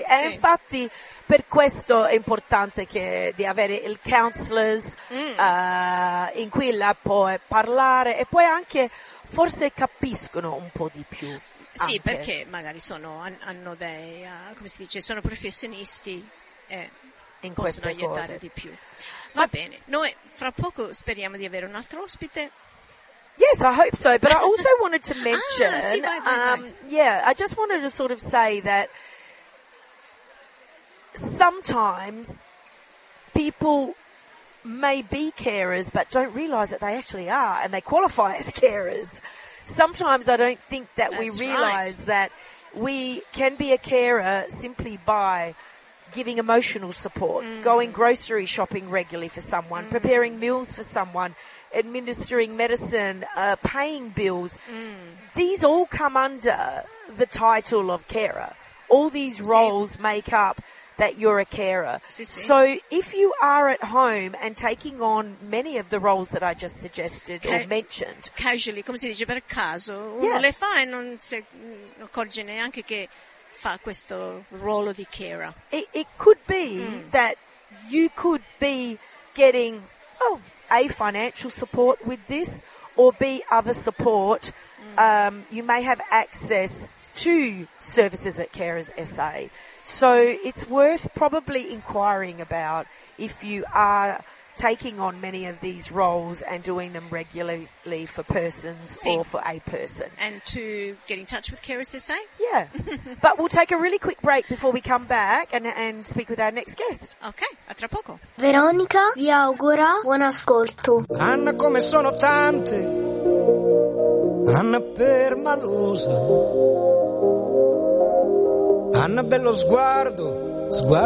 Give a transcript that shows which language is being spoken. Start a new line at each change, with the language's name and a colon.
Italian: E infatti per questo è importante di avere il counselors in cui la può parlare. E poi anche forse capiscono un po' di più. Sì, anche. Perché magari hanno dei, come si dice, sono professionisti. In possono aiutare cose. Di più. Va bene, noi fra poco speriamo di avere un altro ospite.
English: Yes, I hope so, but I also wanted to mention, I just wanted to sort of say that sometimes people may be carers but don't realize that they actually are and they qualify as carers. Sometimes I don't think that That's we realize right. that we can be a carer simply by giving emotional support, going grocery shopping regularly for someone, preparing meals for someone, administering medicine, paying bills. These all come under the title of carer. All these roles make up that you're a carer. So if you are at home and taking on many of the roles that I just suggested or mentioned.
Italian: Casually, come si dice, per caso, uno le fa e non si accorge neanche che fa questo ruolo di carer.
English: It could be that you could be getting A, financial support with this, or B, other support. You may have access to services at Carers SA. So it's worth probably inquiring about if you are taking on many of these roles and doing them regularly for persons or for a person. And to get in touch with Care SSA? Yeah. But we'll take a really quick break before we come back and speak with our next guest.
Italian: Okay, a tra poco. Veronica, vi augura buon ascolto. Anna come sono tante, Anna permalosa, Anna bello sguardo, sguardo.